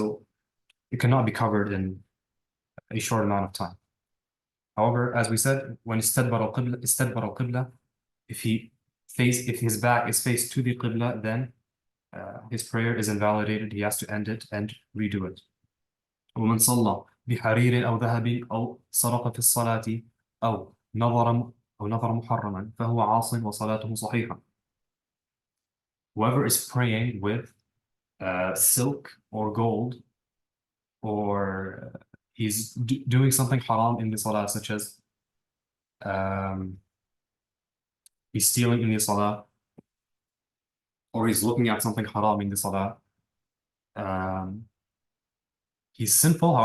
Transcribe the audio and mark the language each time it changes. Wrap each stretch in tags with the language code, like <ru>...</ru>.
<en>So it cannot be covered in a short amount of time. However, as we said, when istadbar al-qibla, if his back is faced to the qibla, then his prayer is invalidated. He has to end it and redo it.</en> <ar>ومن صلى بحرير أو ذهب أو سرق في الصلاة أو نظر محرما فهو عاص وصلاته صحيحة.</ar> <en>Whoever is praying with silk or gold, or he's doing something haram in the salah, such as he's stealing in the salah, or he's looking at something haram in the salah, he's sinful.</en>